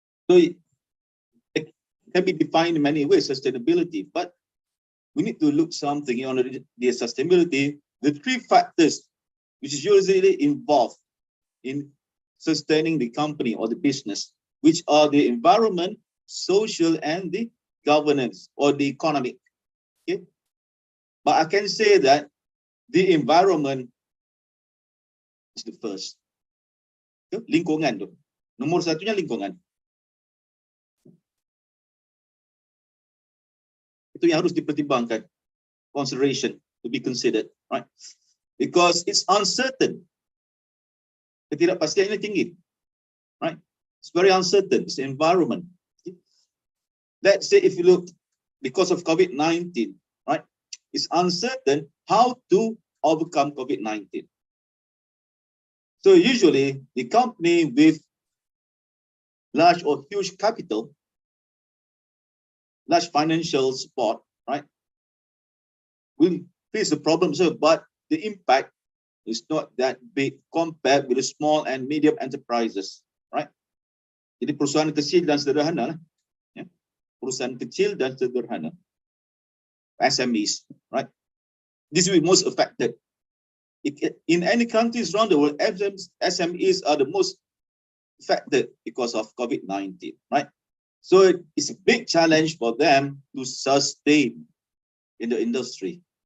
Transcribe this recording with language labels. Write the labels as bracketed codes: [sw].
[en] So it can be defined in many ways, sustainability, but we need to look something on the sustainability, the three factors which is usually involved in sustaining the company or the business, which are the environment, social, and the governance or the economic. Okay? But I can say that the environment is the first. [id] Lingkungan tu. Nomor satunya lingkungan. Itu yang harus dipertimbangkan. [en] Consideration to be considered, right? Because it's uncertain. [id] Ketidakpastiannya tinggi, [en] right? It's very uncertain. It's the environment. Okay? Let's say if you look, because of COVID-19, right? It's uncertain how to overcome COVID-19. So usually the company with large or huge capital, large financial support, right, will face the problem, so, but the impact is not that big compared with the small and medium enterprises, right? [id] Jadi perusahaan kecil dan sederhana, ya. Perusahaan kecil dan sederhana, SMEs, right? [en] This will be most affected. In any countries around the world, SMEs are the most affected because of COVID-19, right? So it's a big challenge for them to sustain in the industry.